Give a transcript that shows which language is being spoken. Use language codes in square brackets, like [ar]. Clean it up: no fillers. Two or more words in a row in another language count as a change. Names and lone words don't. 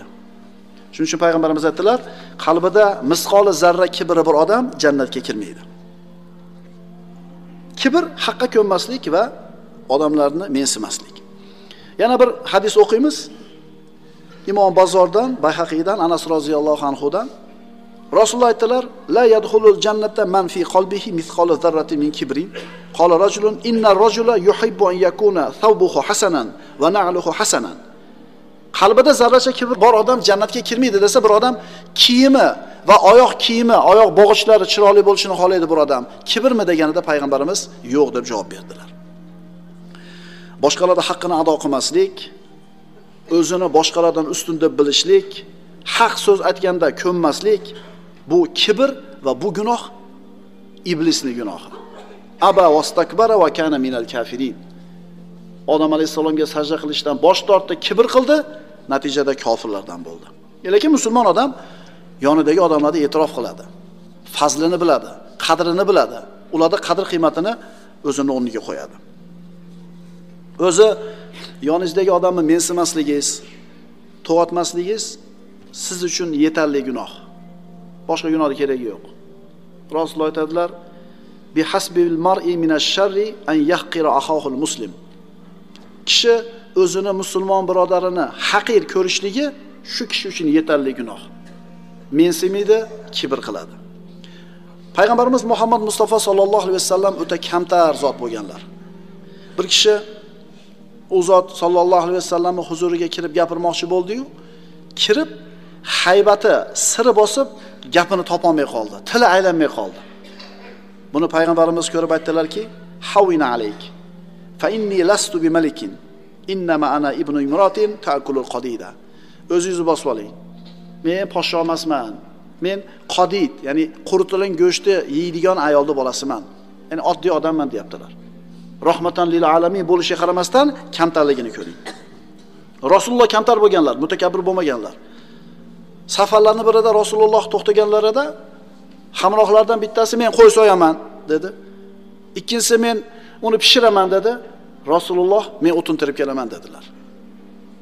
[uz] Shuning uchun payg'ambarimiz aytdilar, qalbida misqoli zarra kibri bir odam jannatga kirmaydi. Kibr haqqa ko'nmaslik va odamlarni mensimaslik. Yana bir hadis o'qiymiz. Imom Bazordan, Bayhaqiydan, Anas roziyallohu anhudan. Rasululloh aytdilar: [ar] "لا يدخل الجنة من في قلبه مثقال ذرة من كبر." قال رجل إن الرجل يحب أن يكون ثوبه حسنا ونعله حسنا. [uz] Qalbida zarracha kibr bor odam jannatga kirmaydi desa, bir odam kiyimi va oyoq kiyimi, oyoq bog'ichlari chiroyli bo'lishini xohlaydi bir odam. Kibrmi deganida payg'ambarimiz yo'q deb javob berdilar. Boshqalarning haqqini ado qilmaslik, o'zini boshqalardan ustun deb bilishlik, haq so'z aytganda ko'nmaslik, bu kibr va bu gunoh iblisning gunohi. [ar] أبى واستكبر وكان من الكافرين. [uz] Odam alayhisalomga sajda qilishdan bosh tortdi, kibr qildi, natijada kofirlardan bo'ldi. Lekin musulmon odam yonidagi odamlarga e'tirof qiladi. Fazlini biladi, qadrini biladi. Ularda qadr qiymatini o'zining o'rniga qo'yadi. O'zi yoningizdagi odamni mensimasligingiz, to'g'atmasligingiz siz uchun yetarli gunoh. Boshqa gunohga keragi yo'q. Rasululloh aytadilar: [ar] "بحسب المرء من الشر أن يحقر أخاه المسلم." [uz] Kishi o'zini musulmon birodarini haqir ko'rishligi shu kishi uchun yetarli gunoh. Mensimaydi, kibr qiladi. Payg'ambarimiz Muhammad Mustafa sollallohu alayhi vasallam o'ta kamtar zot bo'lganlar. Bir kishi u zot sollallohu alayhi vasallamning huzuriga kirib gapirmoqchi bo'ldi-yu, kirib haybati siri bosib gapini topolmay qoldi, tili aylanmay qoldi. Buni payg'ambarimiz ko'rib aytdilarki: [ar] "هون عليك. فإني لست بملك. إنما أنا ابن امرأة تأكل القديد." [uz] O'zingizni bosib oling. Men podsho emasman. Men qadid, ya'ni quritilgan go'shtni yeydigan ayolning bolasiman. Ya'ni oddiy odamman deyaptilar. [ar] رحمة للعالمين [uz] bo'lishiga qaramasdan kamtarligini ko'ring. Rasululloh kamtar bo'lganlar, mutakabbir bo'lmaganlar. Safarlarning birida Rasululloh to'xtaganlarida hamrohlardan bittasi men qo'y so'yaman dedi. Ikkinchisi men uni pishiraman dedi. Rasululloh men o'tin terib kelaman dedilar.